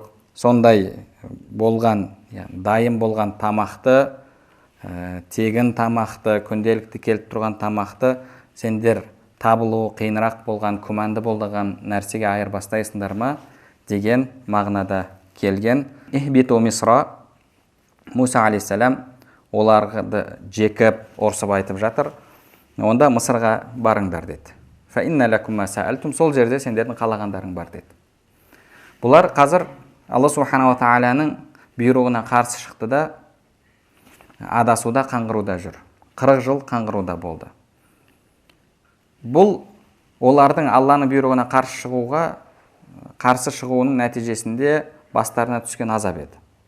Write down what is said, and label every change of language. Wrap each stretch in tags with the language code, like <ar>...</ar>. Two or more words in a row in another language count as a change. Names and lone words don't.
<kk>Сондай болған, дайын болған тамақты, тегін тамақты, күнделікті келіп тұрған тамақты сендер табылуы қиынырақ болған, күмәнді болған нәрсеге айырбастайсыңдар ма деген мағынада келген.</kk> <ar>اهبطوا مصرا,</ar> <kk>Муса алейхиссалам оларды жекіп, орысып айтып жатыр. Онда Мысырға барыңдар деді.</kk> <ar>فإن لكم ما سألتم,</ar> <kk>сол жерде сендердің қалағандарың бар деді. Бұлар қазір Алла субханала тағаланың бұйрығына қарсы шықты да адасуда, қаңғыруда жүр. 40 жыл қаңғыруда болды. Бұл олардың Алланың бұйрығына қарсы шығуының нәтижесінде бастарына түскен азап еді.</kk>